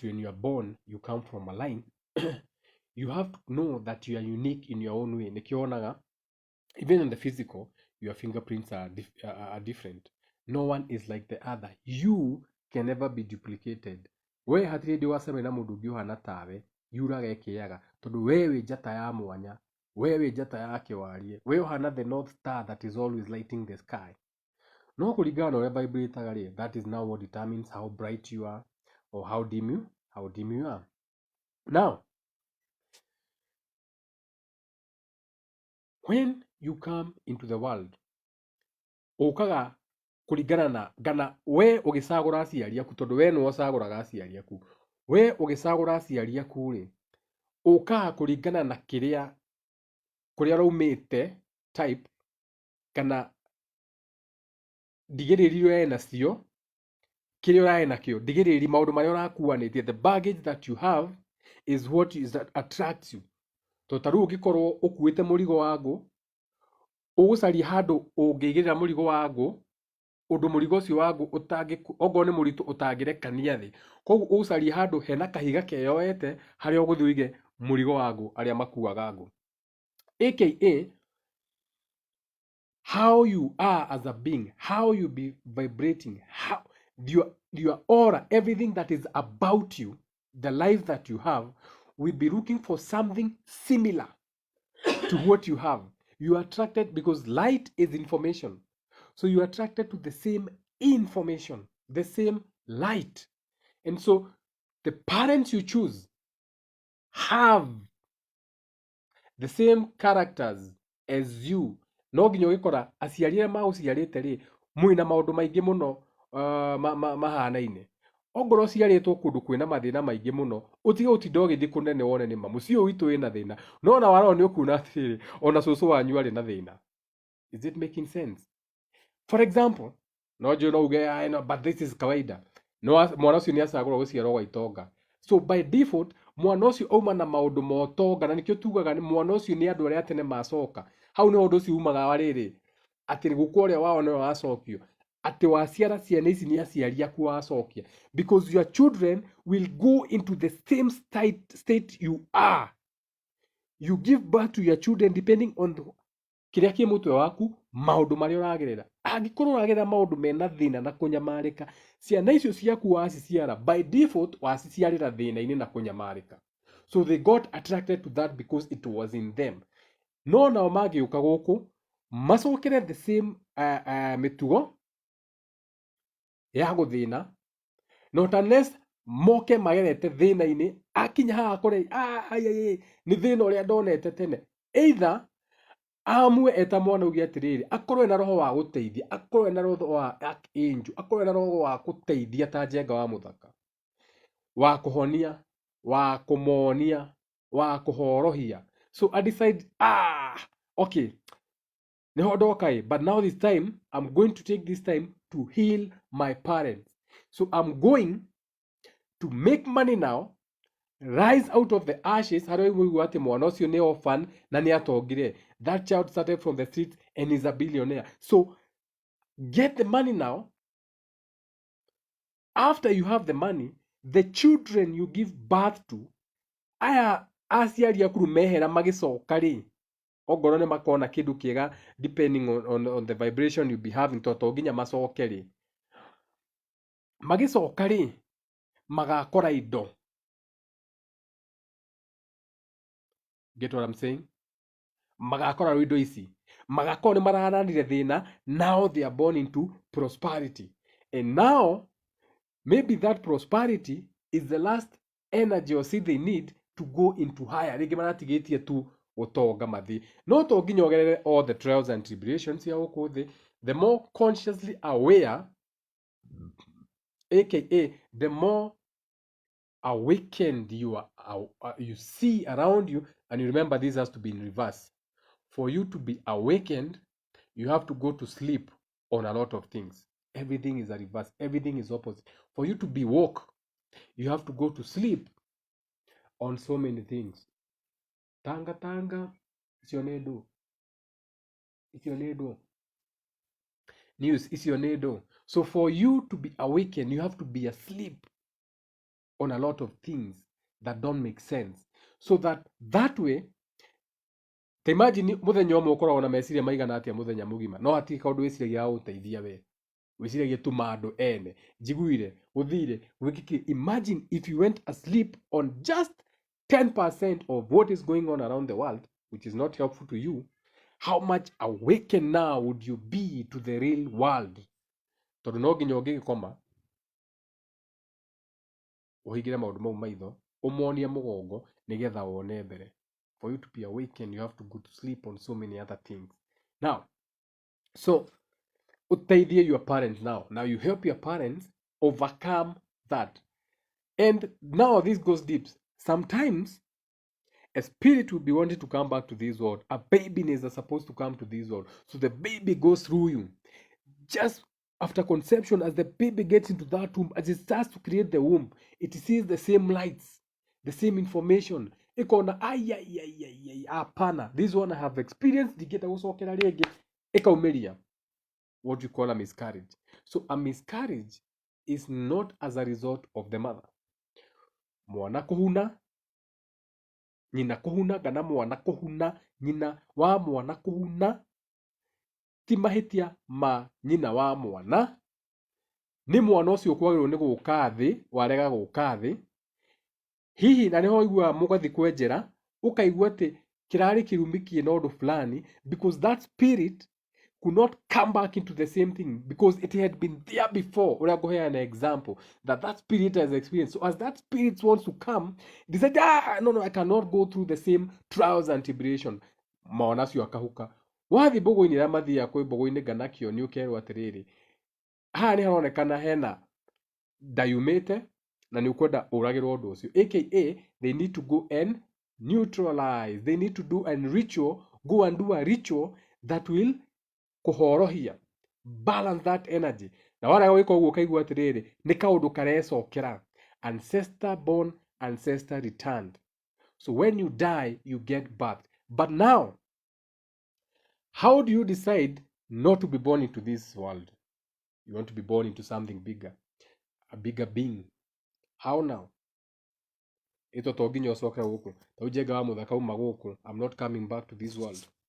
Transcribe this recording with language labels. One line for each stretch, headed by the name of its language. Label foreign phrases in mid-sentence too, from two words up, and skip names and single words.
English: when you are born, you come from a line, you have to know that you are unique in your own way. Nikionaga, even in the physical, your fingerprints are different. No one is like the other. You can never be duplicated.
Kikuyu: We hatirĩ ndĩ wacemania na mũndũ ũngĩ ũhana tawe, yuraga ĩkĩaga, tondũ we wĩ njata ya mwanya, we wĩ njata ya kĩwarie, we ũhana
English: the north star that is always lighting the sky.
Kikuyu: No kũringana na ũrĩa vibrataga rĩ,
English: that is now what determines how bright you are or how dim you are. Now, when you come into the world,
Kikuyu: ũkaga kũringana na gana we ũgĩcagũra aciari aku, tondũ we nĩwe ũcagũraga aciari aku. We ũgĩcagũra aciari aku rĩ, ũkaga kũringana na kũrĩa raumĩte type, kana ndigĩrĩri ũrĩa nacio kĩrĩa ũrae nakĩo ndigĩrĩri maũndũ marĩa ũrakuanĩtie,
English: the baggage that you have is what is that attracts you.
Kikuyu: To ta rĩu ũngĩkorwo ũkuĩte mũrigo wa ngũ, ũgũcaria handũ ũngĩigĩrĩra mũrigo wa ngũ, ũndũ mũrigo ũcio wa ngũ okorwo nĩ mũritũ ũtangĩrekania thĩ, koguo ũgũcaria handũ hena kahiga keyoete harĩa ũgũthiĩ ũige mũrigo wa ngũ arĩa makuaga ngũ.
English: aka how you are as a being, how you be vibrating, how your aura, everything that is about you, the life that you have, will be looking for something similar to what you have. You are attracted because light is information. So you are attracted to the same information, the same light. And so the parents you choose have the same characters as you.
Kikuyu: No nginya ũgĩkora aciari arĩa magũciarĩte rĩ, mwĩna maũndũ maingĩ mũno mahanaine. Ongorwo ũciarĩtwo kũndũ kwĩna mathĩna maingĩ mũno, ũtige gũtinda ũgĩthiĩ kũnene wone nĩ ma mũciĩ ũyũ witũ wĩna thĩna, no na warora nĩ ũkuona atĩrĩrĩ ona cũcũ wanyu arĩ na thĩna.
English: Is it making sense? For example,
Kikuyu: no njũĩ no uge no,
English: but this is kawaida.
Kikuyu: No mwana ũcio nĩ acagũrwo gũciarwo gwa itonga.
English: So by default
Kikuyu: mwana ũcio auma na maũndũ ma ũtonga, na nĩkĩo tugaga nĩ mwana ũcio nĩ andũ arĩa tene macoka. Hau nĩ ũndũ ũcio umaga wa rĩrĩ atĩ gũkũ ũrĩa wao nĩwe wacokio, atĩ waciara ciana ici nĩ aciari aku wacokia,
English: because your children will go into the same state you are. You give birth to your children depending on
Kikuyu: kĩrĩa kĩ mũtwe waku, maũndũ marĩa ũragerera. Angĩkorwo ũragerera maũndũ mena thĩna na kũnyamarĩka, ciana icio ciaku waciciara
English: by default
Kikuyu: waciciarĩra thĩna-inĩ na kũnyamarĩka.
English: So they got attracted to that because it was in them.
Kikuyu: No nao mangĩũka gũkũ macokere
English: the same
Kikuyu: mĩtugo ya gũthĩna,
English: not unless
Kikuyu: moke magerete thĩna-inĩ, akinya haha akore nĩ thĩna ũrĩa ndonete tene. Either amue eta mwana uge atiriri akorwo na roho wa guteithia, akorwo na roho wa archangel, akorwo na roho wa guteithia ta njenga wa muthaka, wa kuhonia, wa kumonia, wa kuhorohia.
English: So I decide okay,
Kikuyu: neho ndoka
English: but now this time I'm going to take this time to heal my parents. So I'm going to make money now, rise out of the ashes.
Kikuyu: Harĩa ũiguaga atĩ mwana ũcio nĩ orphan na nĩ atongire.
English: That child started from the streets and is a billionaire. So get the money now. After you have the money, the children you give birth to,
Kikuyu: aya aciari aku mehera magicoka ri, ongorwo nĩ makona kĩndũ kĩega
English: depending on the vibration you be having,
Kikuyu: to nginya macoke ri, magicoka ri magakora indo.
English: Get what I'm saying?
Kikuyu: Magakora indo ici, magakorwo nĩ mararanire thĩna,
English: now they are born into prosperity. And now maybe that prosperity is the last energy or seed they need to go into higher.
Kikuyu: Rĩngĩ maratigĩtie tu ũtonga mathi, no to nginya ũgerere
English: all the trials and tribulations
Kikuyu: ya gũkũ thĩ.
English: The more consciously aware, aka the more awakened you are, you see around you. And you remember, this has to be in reverse. For you to be awakened, you have to go to sleep on a lot of things. Everything is a reverse, everything is opposite. For you to be woke, you have to go to sleep on so many things.
Kikuyu: Tanga tanga, icio nĩ ndũ, icio nĩ ndũ. News, icio nĩ ndũ.
English: So for you to be awakened, you have to be asleep on a lot of things that don't make sense. So that way,
Kikuyu: ta imagine muthenya ũmwe ũkoragwo na meciria maigana atĩa muthenya mũgima, no hatirĩ kaũndũ wĩciragia ga gũteithia we, wĩciragia tuma andũ ene, njiguire, gũthire, gwĩkĩkĩ.
English: Imagine if you went asleep on just 10% of what is going on around the world, which is not helpful to you. How much awakened now would you be to the real world?
Kikuyu: Tondũ no nginya ũngĩgĩkoma ũhingĩre maũndũ mau maitho, ũmonie mũgongo nĩgetha wone mbere.
English: For you to be awakened, you have to go to sleep on so many other things. Now, so uteithie your parents now. Now you help your parents overcome that. And now this goes deep. Sometimes a spirit will be wanting to come back to this world. A baby is supposed to come to this world. So the baby goes through you. Just After conception, as the baby gets into that womb, as it starts to create the womb, it sees the same lights, the same information.
Kikuyu: Ikona hapana.
English: This one I have experienced.
Kikuyu: Digeta gũcokera rĩngĩ ikaumiria.
English: What you call a miscarriage. So a miscarriage is not as a result of the mother.
Kikuyu: Mwana kuhuna, nyina kuhuna, kana mwana kuhuna, nyina wa mwana kuhuna, ti mahĩtia ma nyina wa mwana, nĩ mwana ũcio kwagĩrĩirwo nĩ gũka thĩ, warega gũka thĩ. Hihi na nĩho ũiguaga mũgathi kwenjera, ũkaigua atĩ kĩrarĩ kĩrumi kĩna ũndũ fulani,
English: because that spirit could not come back into the same thing because it had been there before. We're going to an example that spirit has experienced. So as that spirit wants to come, they said, no, I cannot go through the same trials and tribulation.
Kikuyu: Maona cio akahuka. Wathi bogo-inĩ rĩa mathiaga kwĩ bogo-inĩ nganakio nĩ ũkerwo atĩrĩrĩ, haha nĩ haronekana hena ndayumĩte na nĩ ũkwenda ũragĩrwo ũndũ ũcio,
English: aka they need to go and neutralize, they need to do a ritual, go and do a ritual that will
Kikuyu: kuhorohia,
English: balance that energy.
Kikuyu: Na warega gwĩka ũguo ũkaigua atĩrĩrĩ nĩ kaũndũ karecokera,
English: ancestor born, ancestor returned. So when you die you get birth. But now, how do you decide not to be born into this world? You want to be born into something bigger, a bigger being. How now?
Kikuyu: Ito to nginya ũcoke gũkũ, ta ũjenga wa mũthaka uma gũkũ,
English: I'm not coming back to this world.